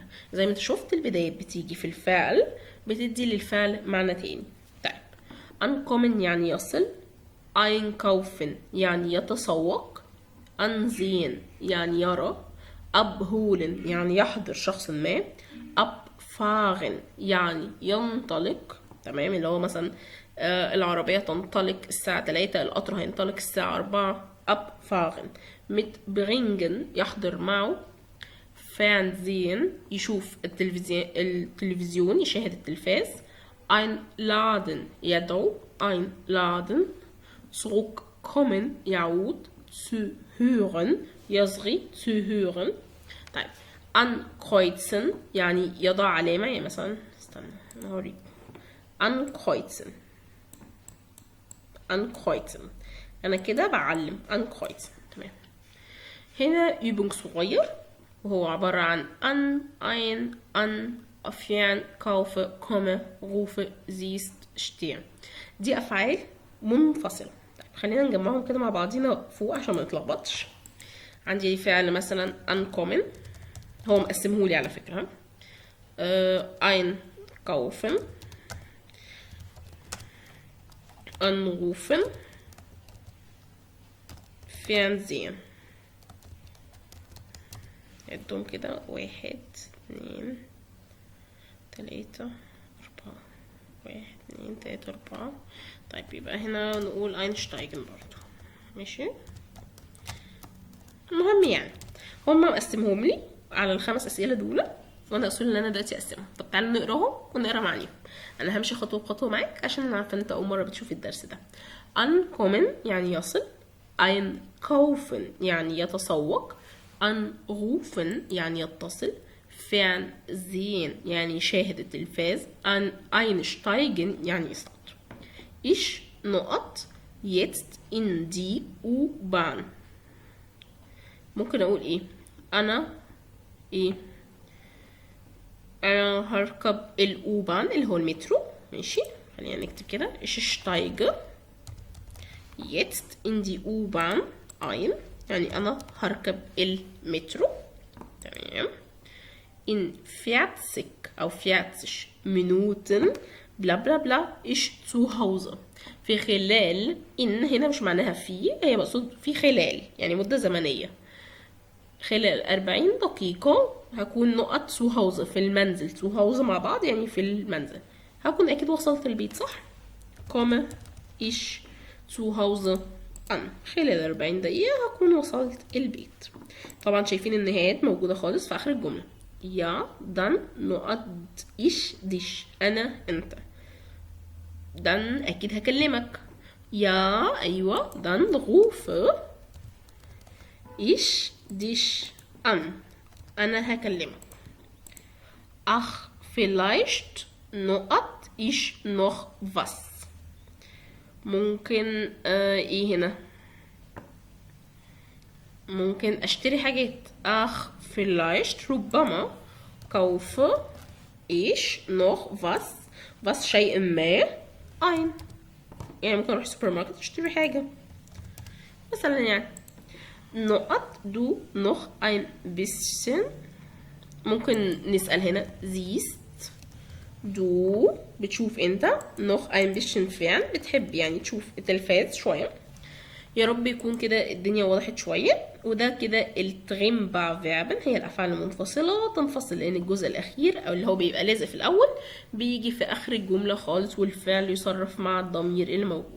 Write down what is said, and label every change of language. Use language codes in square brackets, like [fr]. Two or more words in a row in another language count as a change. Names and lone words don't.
[ar] زي ما انت شفت البداية بتيجي في الفعل بتدي للفعل معنى تاني. طيب ankommen يعني يصل، einkaufen يعني يتسوق، ansehen يعني يرى، abholen يعني يحضر شخص ما، abfahren يعني ينطلق. تمام. اللي هو مثلا العربية تنطلق الساعة 3، القطر هينطلق الساعة 4. abfahren. mitbringen يحضر معه، fernsehen يشوف التلفزيون يشاهد التلفاز، einladen يدعو، [de] einladen. zurückkommen يعود، zu hören يصغي، zu hören. [ar] طيب ankreuzen يعني يضع علامة، يعني مثلا استنى هوريك ankreuzen. ankreuzen انا كده بعلم ankreuzen. تمام. [de] هنا übung [ar] صغير وهو عبارة عن [de] an, ein, an, أفعال kaufe, komme, rufe, siehst, stehe. [ar] دي أفعال منفصلة. طيب خلينا نجمعهم كده مع بعضينا فوق عشان ما نتلخبطش. عندي فعل مثلا ankommen، هو مقسمهولي على فكرة. einkaufen، anrufen، fernsehen. عدهم كده 1 2 3 4. 1 2 3 4. طيب يبقى هنا نقول اينشتايجن برضو. ماشي. المهم يعني هما مقسمهم لي على ال5 أسئلة دول، وانا اصول ان انا دلوقتي اقسمهم. طب تعالوا نقراهم ونقرا معانيهم. انا همشي خطوه بخطوه معاك عشان انا عارفه انت اول مره بتشوف الدرس ده. ankommen يعني يصل، einkaufen يعني يتسوق، anrufen يعني يتصل، fernsehen يعني يشاهد التلفاز، einsteigen يعني يصعد. [de] ich نقط jetzt in die U-Bahn. [ar] ممكن اقول ايه؟ انا ايه؟ انا هركب الاوبان اللي هو المترو. ماشي. خلينا نكتب كده [de] ich steige jetzt in die U-Bahn ein، [ar] يعني انا هركب المترو. [de] تمام. in 40 او 40 Minuten [ar] بلا بلا بلا [de] ich zu Hause. [ar] في خلال، ان هنا مش معناها في، هي مقصود في خلال يعني مدة زمنية. خلال 40 دقيقة هكون نقط [de] zu Hause [ar] في المنزل. [de] zu Hause [ar] مع بعض يعني في المنزل. هكون اكيد وصلت البيت صح؟ [de] komme ich zu Hause an. [ar] خلال 40 دقيقة هكون وصلت البيت. طبعا شايفين النهايات موجودة خالص في آخر الجملة. [de] ja dann نقط ich dich [ar] أنا أنت. [de] dann [ar] أكيد هكلمك. [de] ja أيوة dann rufe ich dich an. [ar] أنا هكلمك. [de] ach vielleicht نقط ich noch was. [ar] ممكن ايه هنا؟ ممكن اشتري حاجات. [de] ach vielleicht ربما kaufe ich noch was. was [ar] شيء ما [de] ein. [ar] يعني ممكن اروح السوبر ماركت اشتري حاجة مثلا. [de] يعني نقط du noch ein bisschen. [ar] ممكن نسأل هنا [de] siehst du [ar] بتشوف انت [de] noch ein bisschen fern [ar] بتحب يعني تشوف التلفاز شوية. يا رب يكون كده الدنيا وضحت شوية. وده كده [de] trennbare Verben, [ar] هي الأفعال المنفصلة تنفصل لأن الجزء الأخير أو اللي هو بيبقى لازق في الأول بيجي في آخر الجملة خالص، والفعل يصرف مع الضمير اللي موجود.